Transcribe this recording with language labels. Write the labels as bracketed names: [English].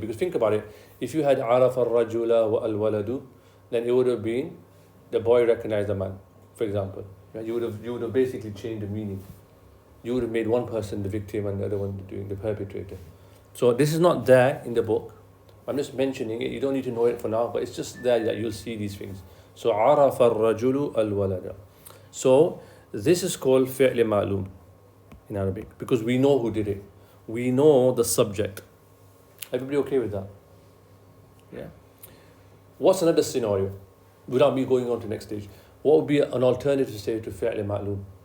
[English] Because think about it, if you had [Arabic] عَرَفَ الرَّجُلَ وَالْوَلَدُ, [English] then it would have been the boy recognized the man, for example. Right? You would have basically changed the meaning. You would have made one person the victim and the other one the perpetrator. So this is not there in the book. I'm just mentioning it. You don't need to know it for now, but it's just there that you'll see these things. [Arabic] So عَرَفَ الرَّجُلُ الْوَلَدَ. [English] So this is called fi'l ma'loom in Arabic, because we know who did it. We know the subject. Everybody okay with that? Yeah. What's another scenario? Without me going on to the next stage. What would be an alternative state to fi'l ma'loom?